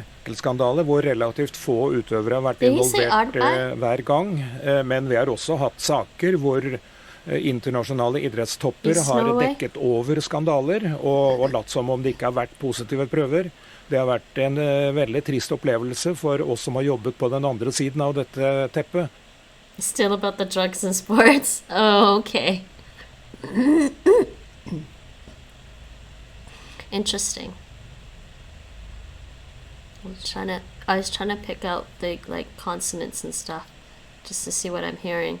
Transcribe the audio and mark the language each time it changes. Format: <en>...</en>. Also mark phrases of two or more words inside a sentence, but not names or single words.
<no>Skandale hvor relativt få utøvere har vært involvert hver gang, men vi har også hatt saker hvor internasjonale idrettstopper har dekket over skandaler og latt som om det ikke har vært positive prøver. Det har vært en veldig trist opplevelse for oss som har jobbet på den andre siden av dette teppet.</no> <en>Still about the drugs and sports? Oh, okay. Interesting. I was trying to pick out the consonants and stuff just to see what I'm hearing.</en>